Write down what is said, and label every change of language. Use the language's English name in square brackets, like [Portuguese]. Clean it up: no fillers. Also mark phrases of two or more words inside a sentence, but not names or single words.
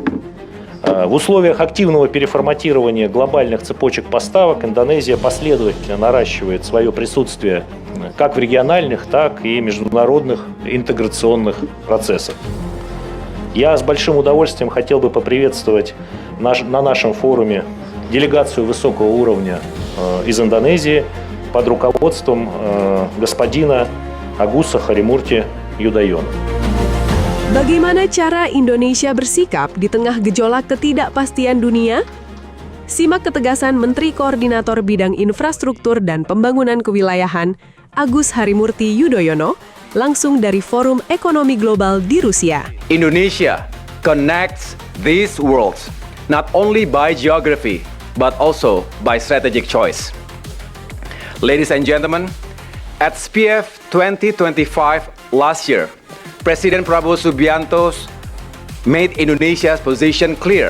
[Russian] В условиях активного переформатирования глобальных цепочек поставок Индонезия последовательно наращивает свое присутствие как в региональных, так и международных интеграционных процессах. Я с большим удовольствием хотел бы поприветствовать на нашем форуме делегацию высокого уровня из Индонезии под руководством господина Agusa Harimurti Yudhoyono. [Indonesian] Bagaimana cara Indonesia bersikap di tengah gejolak ketidakpastian dunia? Simak ketegasan Menteri Koordinator Bidang Infrastruktur dan Pembangunan Kewilayahan Agus Harimurti Yudhoyono langsung dari Forum Ekonomi Global di Rusia. [English] Indonesia connects these worlds not only by geography but also by strategic choice. Ladies and gentlemen, at SPF 2025 last year, President Prabowo Subianto made Indonesia's position clear.